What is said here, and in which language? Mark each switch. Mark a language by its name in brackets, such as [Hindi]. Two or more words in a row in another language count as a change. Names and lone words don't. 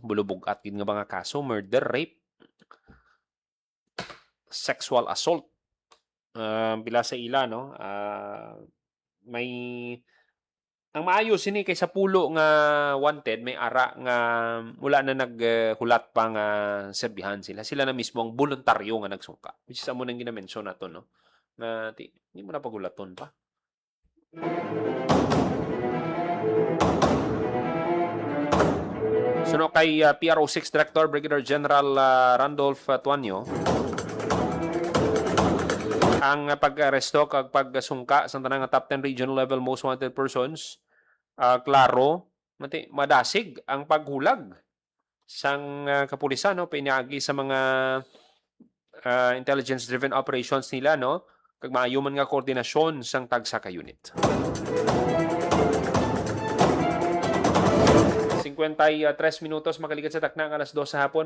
[Hiligaynon] Bulubog-at yun nga mga kaso. Murder, rape, [English] sexual assault. [Hiligaynon] Bila sa ila, no? May... Ang maayos ini kaysa pulo nga wanted, may ara nga mula na naghulat pa nga serbihan sila. Sila na mismo ang voluntaryo nga nagsungka. Which is amo nang ginamention na to, no? Na hindi mo na pagulaton pa. Suno kay PRO6 Director Brigadier General Randolph Tuanyo, ang pag-aresto kag pagsungka sa tanang [English] top 10 regional level most wanted persons, [Hiligaynon] klaro, madasig ang paghulag sang kapulisan, no? Pinaagi sa mga [English] intelligence-driven operations [Hiligaynon] nila, no? Kag maayo man nga koordinasyon sang tagsa ka unit. 53 minutos makalikat sa takna ang alas 2 sa hapon.